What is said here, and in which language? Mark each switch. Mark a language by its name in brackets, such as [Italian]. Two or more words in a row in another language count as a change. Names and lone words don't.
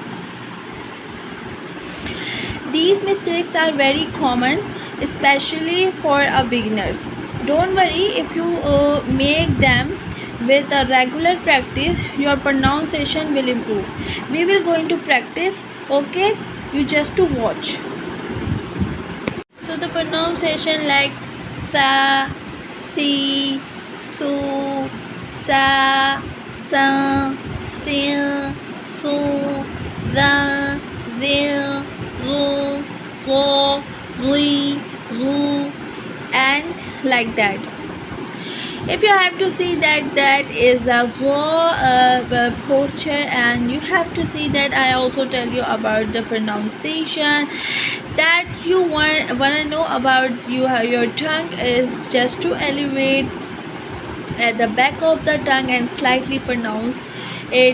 [English] These mistakes are very common, especially for beginners. Don't worry if you make them. with a regular practice your pronunciation will improve. We will going to practice, okay? You just to watch. So the pronunciation like sa, si, su, sa, sa, sin, su, da, dil, zu, zo, zui, zu, and like that. If you have to see that is a posture, and you have to see that I also tell you about the pronunciation, that you wanna know about your tongue is just to elevate at the back of the tongue and slightly pronounce it.